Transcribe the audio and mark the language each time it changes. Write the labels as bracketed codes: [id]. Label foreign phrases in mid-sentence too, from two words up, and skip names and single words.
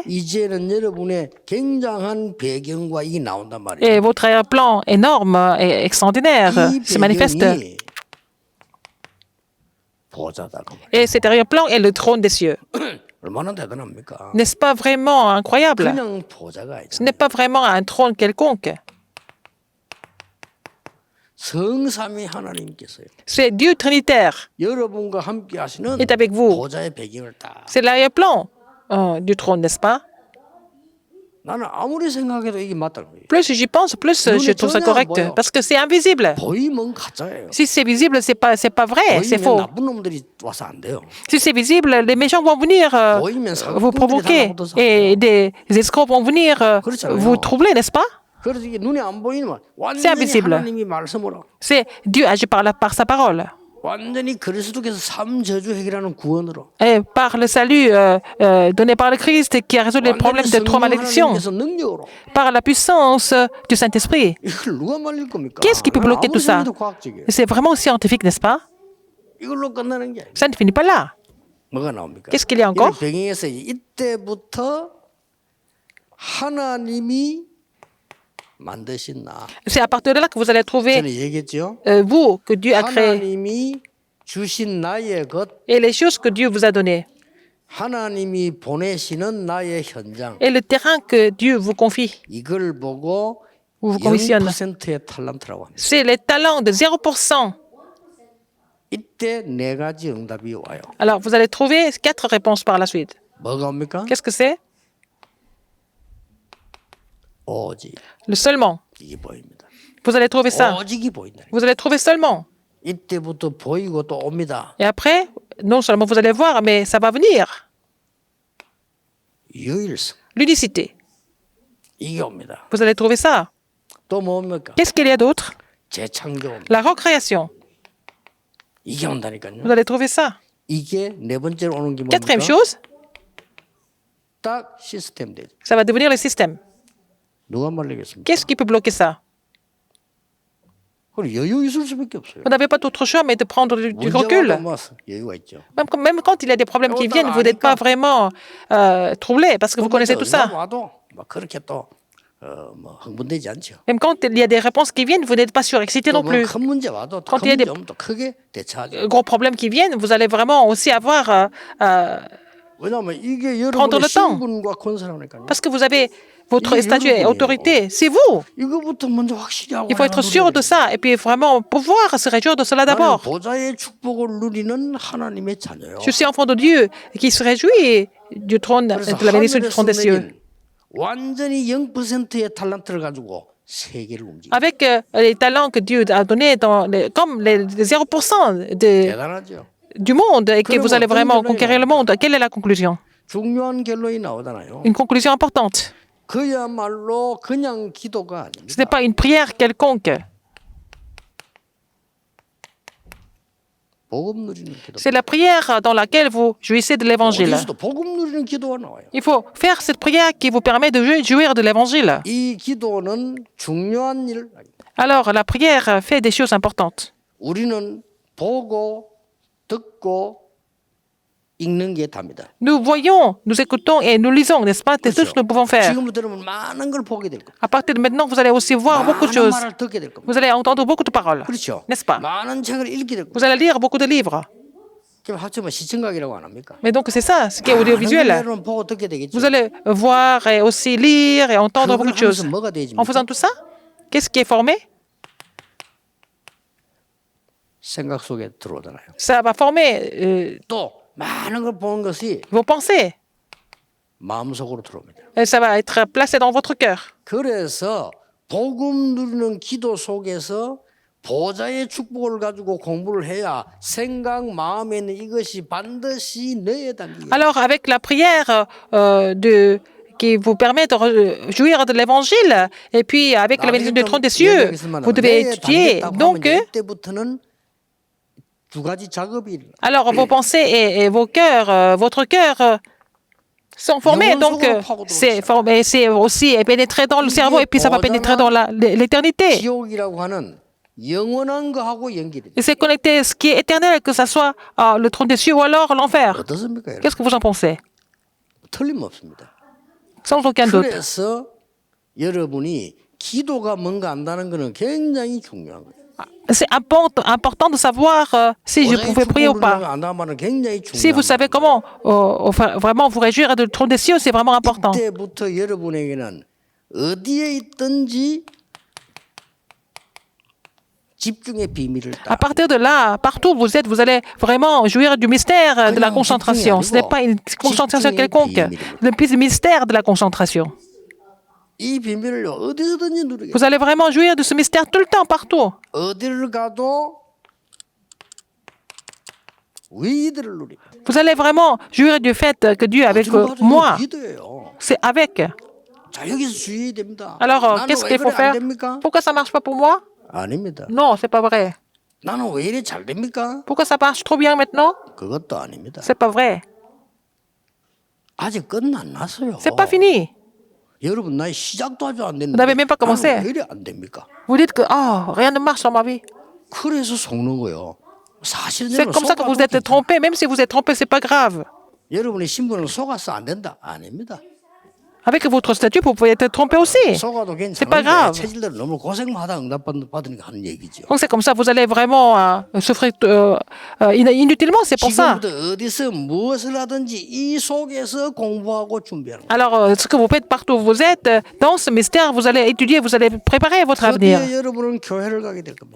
[ko] 이제는 여러분의 굉장한 배경과 이게 나온단 말이에요. [fr] Et votre plan énorme et extraordinaire [ko] 이 [fr] se manifeste. [ko] 배경이 보좌다. 그 말이에요. [fr] Et cet arrière-plan est le trône des cieux. [ko] 얼마나 대단합니까? [fr] N'est-ce pas vraiment incroyable? [ko] 그냥 보좌가 [fr] Ce [ko] 아니라 [fr] n'est pas vraiment un trône quelconque. [ko] 성삼위 하나님께서요. [fr] C'est Dieu trinitaire [ko] 여러분과 함께 하시는 [fr] est avec vous. [ko] 보좌의 배경을 딱 [fr] C'est l'arrière-plan du trône, n'est-ce pas? [ko] 나는 아무리 생각해도 이게 맞다는 거예요. [fr] Plus j'y pense, plus je trouve ça correct. Parce que c'est invisible. [ko] 보이면 가짜예요. [fr] Si c'est visible, c'est pas vrai, c'est [ko] 보이면 [fr] faux. [ko] 나쁜 놈들이 와서 안 돼요. [fr] Si c'est visible, les méchants vont venir vous provoquer et des escrocs vont venir vous troubler, n'est-ce pas? [ko] 그래서 이게 눈에 안 보이면 [fr] C'est [ko] 완전히 [fr] invisible. [ko] 하나님이 말씀으로 [fr] C'est Dieu agit par sa parole. [ko] 완전히 그리스도께서 삼저주 해결하는 구원으로 [fr] Et par le salut donné par le Christ qui a résolu les problèmes de trois malédictions, [ko] 하나님께서 능력으로 [fr] par la puissance du Saint-Esprit. [ko] 이걸 누가 말릴 겁니까? [fr] Qu'est-ce qui peut bloquer tout ça? [ko] 아무리 생각해도 과학적이에요. [fr] C'est vraiment scientifique, n'est-ce pas? [ko] 이걸로 끝나는 게 아니에요. [fr] Ça ne finit pas là. [ko] 뭐가 나옵니까? [fr] Qu'est-ce qu'il y a encore? [ko] 이걸 병행해서 이때부터 하나님이 만드신 나. [fr] C'est à partir de là que vous allez trouver [ko] 전에 얘기했죠. [fr] vous que Dieu a créé [ko] 하나님이 주신 나의 것 [fr] et les choses que Dieu vous a données. [ko] 하나님이 보내시는 나의 현장 [fr] Et le terrain que Dieu vous confie, [ko] 이걸 보고 [fr] ou vous commissionne, [ko] 0%의 탈란트라고 합니다. [fr] c'est les talents de 0%. [ko] 이때 네 가지 응답이 와요. [fr] Alors, vous allez trouver 4 réponses par la suite. [ko] 뭐가 옵니까? [fr] Qu'est-ce que c'est? [ko] 오직 [fr] Le seulement. [ko] 이게 보입니다. [fr] Vous allez trouver ça. [ko] 오직이 보인다. [fr] Vous allez trouver seulement. [ko] 이때부터 보이고 또 옵니다. [fr] Et après, non seulement vous allez voir, mais ça va venir. [ko] 유일성 [fr] L'unicité. [ko] 이게 옵니다. [fr] Vous allez trouver ça. [ko] 또 뭡니까? [fr] Qu'est-ce qu'il y a d'autre? [ko] 재창조 옵니다. [fr] La recréation. [ko] 이게 온다니까요. [fr] Vous allez trouver ça. [ko] 이게 네 번째로 오는 게 [fr] Quatrième [ko] 뭡니까? [fr] chose, [ko] 딱 시스템 되죠. [fr] ça va devenir le système. [ko] 누가 말리겠습니까? [fr] Qu'est-ce qui peut bloquer ça? [ko] 그럼 여유 있을 수밖에 없어요. [fr] Vous n'avez pas d'autre choix mais de prendre du [ko] 문제가 [fr] recul. [ko] 와도 뭐 여유가 있죠. [fr] Même quand il y a des problèmes qui viennent, vous n'êtes pas vraiment troublé parce que vous connaissez tout ça. [ko] 와도 막 그렇게 또뭐 흥분되지 않죠. [fr] Même quand il y a des réponses qui viennent, vous n'êtes pas surexcité non plus. [ko] 또큰 문제 와도 [fr] Quand [ko] 큰 [fr] il y a des- [ko] 문제 오면 또 크게 대처하죠. [fr] Gros problèmes qui viennent, vous allez vraiment aussi avoir [ko] 왜냐하면 이게 [fr] prendre [ko] 여러분의 [fr] le temps. [ko] 신분과 권세라니까요. [fr] parce que vous avez votre Il- statut et il- autorité. C'est vous. [ko] 이거부터 먼저 확실히 하고 [fr] Il faut être sûr de ça et puis vraiment pouvoir se réjouir de cela [ko] 나는 [fr] d'abord. [ko] 보좌의 축복을 누리는 하나님의 자녀요. [fr] Je suis enfant de Dieu qui se réjouit du trône, [ko] 그래서 [fr] de la bénédiction du [ko] 하늘에서 [fr] trône des cieux. [ko] 내린 완전히 0%의 탈란트를 가지고 세계를 움직여. [fr] Avec les talents que Dieu a donnés comme les 0% [ko] 대단하죠. [fr] du monde et que [ko] 그러면 [fr] vous allez vraiment [ko] 어떤 [fr] conquérir le monde, quelle est la conclusion? [ko] 중요한 결론이 나오잖아요. [fr] Une conclusion importante. [ko] 그야말로 그냥 기도가 [fr] Ce n'est [ko] 아닙니다. [fr] pas une prière quelconque. [ko] 복음 누리는 기도. [fr] C'est la prière dans laquelle vous jouissez de l'évangile. [ko] 어디서도 복음 누리는 기도가 나와요. [fr] Il faut faire cette prière qui vous permet de jouir de l'évangile. [ko] 이 기도는 중요한 일. [fr] Alors, la prière fait des choses importantes. [ko] 우리는 보고 듣고 읽는 게 답니다. [fr] Nous voyons, nous écoutons et nous lisons, n'est-ce pas? C'est tout ce que nous pouvons faire. [ko] 지금부터 들으면 많은 걸 보게 될 겁니다. [fr] À partir de maintenant, vous allez aussi voir beaucoup de [ko] 많은 [fr] choses. [ko] 말을 듣게 될 겁니다. [fr] Vous allez entendre beaucoup de paroles, [ko] 그렇죠? [fr] n'est-ce pas? [ko] 많은 책을 읽게 될 겁니다. [fr] Vous allez lire beaucoup de livres. [ko] 그럼 합치면 시청각이라고 안 합니까? [fr] Mais donc, c'est ça, ce qui est [ko] 많은 [fr] audiovisuel. [ko] 걸 보고 듣게 되겠죠. [fr] Vous allez voir et aussi lire et entendre [ko] 그걸 [fr] beaucoup de choses. [ko] 하면서 뭐가 [fr] En [ko] 되집니까? [fr] faisant tout ça, qu'est-ce qui est formé? [ko] 생각 속에 들어오잖아요. [fr] Ça va former [ko] 또 많은 걸 보는 것이 [fr] vos pensées. [ko] 마음속으로 들어옵니다. [fr] Et ça va être placé dans votre cœur. [ko] 그래서 복음 누리는 기도 속에서 보좌의 축복을 가지고 공부를 해야 생각 마음에 있는 이것이 반드시 뇌에 담기게. [fr] Alors, avec la prière qui vous permet de jouir de l'évangile, et puis avec la bénédiction du trône des cieux, vous devez étudier. Donc, [ko] 이때부터는 두 가지 작업이 일어나. [fr] alors vos pensées et vos cœurs, votre cœur sont formés. Donc, c'est formé, c'est aussi pénétré dans le cerveau, et puis ça va pénétrer dans l'éternité. [ko] 지옥이라고 하는 영원한 거하고 연결이 돼. [fr] Et c'est connecté ce qui est éternel, que ce soit le trône des cieux ou alors l'enfer. [ko] 어떻습니까? 여러분? [fr] Qu'est-ce que vous en pensez? [ko] 틀림없습니다. [fr] Sans aucun doute. [ko] 그래서 여러분이 기도가 뭔가 안다는 것은 굉장히 중요한 거예요. [fr] C'est important de savoir si je pouvais prier ou pas. [ko] 안다는 굉장히 [fr] Si vous [ko] 중요한 [fr] savez comment vraiment vous réjouir du trône des cieux, c'est vraiment important. [ko] 이때부터 여러분에게는 어디에 있든지 집중의 비밀을 [fr] À partir de là, partout où vous êtes, vous allez vraiment jouir du mystère de la concentration. Ce n'est pas une concentration quelconque, le mystère de la concentration. [ko] 이 비밀을 어디서든지 누리게. [fr] Vous allez vraiment jouir de ce mystère tout le temps, partout. [ko] 어디를 가도 위들을 누리게. [fr] Vous allez vraiment jouir du fait que Dieu est avec moi. [ko] 기도예요. [fr] C'est avec. [ko] 자 여기서 주의해야 됩니다. [fr] Alors, [ko] 나는 [fr] qu'est-ce [ko] 왜 [fr] qu'il faut [ko] 그래 안 [fr] faire? [ko] 됩니까? [fr] Pourquoi ça marche pas pour moi? [ko] 아닙니다. [fr] Non, c'est pas vrai. [ko] 나는 왜 이래 잘 됩니까? [fr] Pourquoi ça marche trop bien maintenant? [ko] 그것도 아닙니다. [fr] C'est pas vrai. [ko] 아직 끝 안 났어요. [fr] C'est pas fini. [ko] 여러분 나이 시작도 아주 안 됐는데 [fr] Vous n'avez même pas commencé. [ko] 나는 왜 이래 안 됩니까? [fr] Vous dites que rien ne marche dans ma vie. [ko] 그래서 속는 거예요. 사실은 [fr] C'est comme ça que vous êtes trompé. Même si vous êtes trompé, c'est pas grave. [ko] 여러분의 신분은 속아서 안 된다. 아닙니다. [fr] Avec votre statut, vous pouvez être trompé aussi. [ko] 속아도 [fr] C'est pas [ko] 괜찮은데 [fr] grave. [ko] 체질대로 너무 고생마다 응답받으니까 하는 얘기죠. [fr] Donc c'est comme ça, vous allez vraiment souffrir inutilement, c'est pour ça. [ko] 지금부터 어디서 무엇을 하든지 이 속에서 공부하고 준비하는 거예요. [fr] Alors, ce que vous faites partout où vous êtes, dans ce mystère, vous allez étudier, vous allez préparer votre avenir. [ko] 드디어 여러분은 교회를 가게 될 겁니다.